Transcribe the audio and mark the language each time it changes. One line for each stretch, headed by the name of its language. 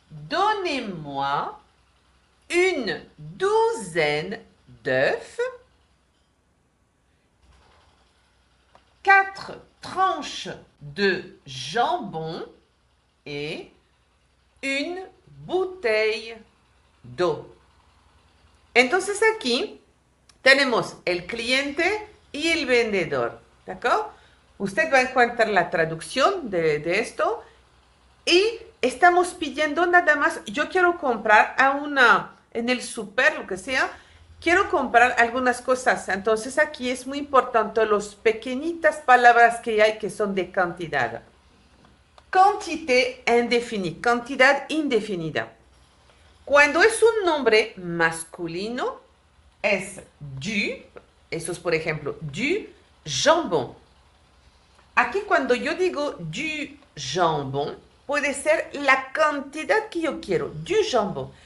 French: Donnez-moi une douzaine d'œufs, 4 tranches de jambon et une bouteille d'eau.
Spanish: Entonces aquí tenemos el cliente y el vendedor, ¿d'accord? Usted va a encontrar la traducción de esto y estamos pidiendo nada más, yo quiero comprar en el súper, lo que sea, quiero comprar algunas cosas. Entonces aquí es muy importante las pequeñitas palabras que hay que son de cantidad.
French: Quantité indéfinie,
Spanish: cantidad indefinida. Cuando es un nombre masculino, es du, eso es por ejemplo,
French: du jambon.
Spanish: Aquí cuando yo digo
French: du jambon,
Spanish: puede ser la cantidad que yo quiero,
French: du jambon.